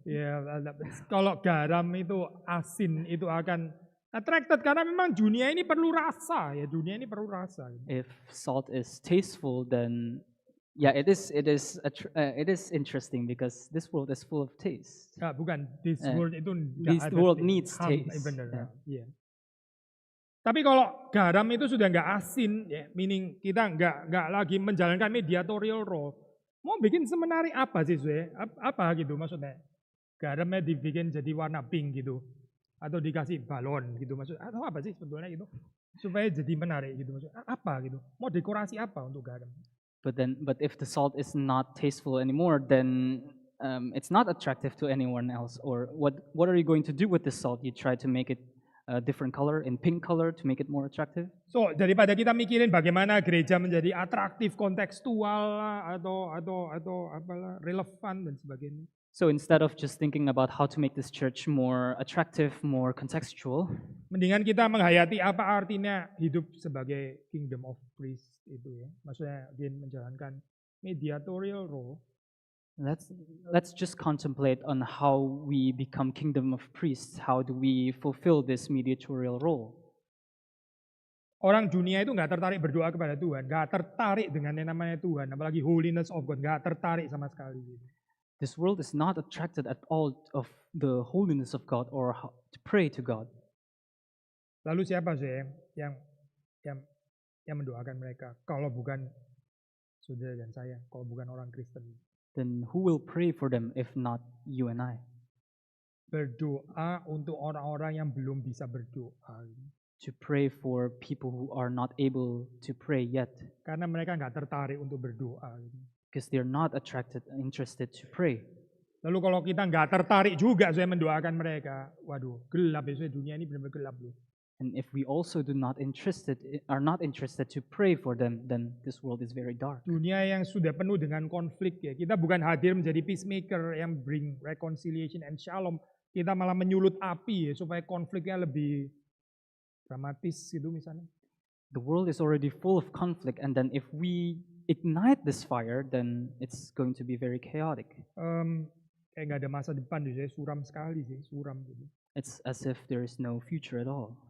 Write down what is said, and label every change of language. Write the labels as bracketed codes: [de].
[id] Ya, kalau garam itu asin itu akan attracted karena memang dunia ini perlu rasa ya, [en] If salt is tasteful, then yeah, it is interesting because this world is full of taste. [id] Bukan [en] this world [id] itu [en] This world needs taste. [id] Bener, ya. Tapi kalau garam itu sudah nggak asin, ya, meaning kita nggak lagi menjalankan mediatorial role. Mau bikin semenarik apa sih, apa gitu maksudnya? Garamnya dibikin jadi warna pink gitu, atau dikasih balon gitu maksudnya? Atau apa sih sebetulnya gitu? Supaya jadi menarik gitu maksudnya? Apa gitu? Mau dekorasi apa untuk garam? [en] But if the salt is not tasteful anymore, then it's not attractive to anyone else. Or what are you going to do with the salt? You try to make it a different color, in pink color, to make it more attractive. [id] So daripada kita mikirin bagaimana gereja menjadi atraktif, kontekstual lah, atau apalah, relevan dan sebagainya. [en] So instead of just thinking about how to make this church more attractive, more contextual, [id] mendingan kita menghayati apa artinya hidup sebagai [en] kingdom of priest [id] itu ya. Maksudnya dia menjalankan mediatorial role. [en] let's just contemplate on how we become kingdom of priests. How do we fulfill this mediatorial role? [id] Orang dunia itu nggak tertarik berdoa kepada Tuhan, nggak tertarik dengan yang namanya Tuhan, apalagi [en] holiness of God, [id] nggak tertarik sama sekali. [en] This world is not attracted at all of the holiness of God or how to pray to God. [id] Lalu siapa sih yang mendoakan mereka? Kalau bukan saudara dan saya, kalau bukan orang Kristen. [en] Then who will pray for them if not you and I? [id] Berdoa untuk orang-orang yang belum bisa berdoa. [en] To pray for people who are not able to pray yet. [id] Karena mereka nggak tertarik untuk berdoa. [en] Because they're not interested to pray. [id] Lalu kalau kita nggak tertarik juga saya mendoakan mereka, waduh gelap ya, dunia ini benar-benar gelap loh. [en] And if we also are not interested to pray for them, then this world is very dark. [id] Dunia yang sudah penuh dengan konflik ya. Kita bukan hadir menjadi peacemaker yang [en] bring reconciliation and shalom. [id] Kita malah menyulut api ya supaya konfliknya lebih dramatis gitu misalnya. [en] The world is already full of conflict, and then if we ignite this fire, then it's going to be very chaotic. [id] Kayak nggak ada masa depan sih, suram sekali sih, suram gitu. [en] It's as if there is no future at all.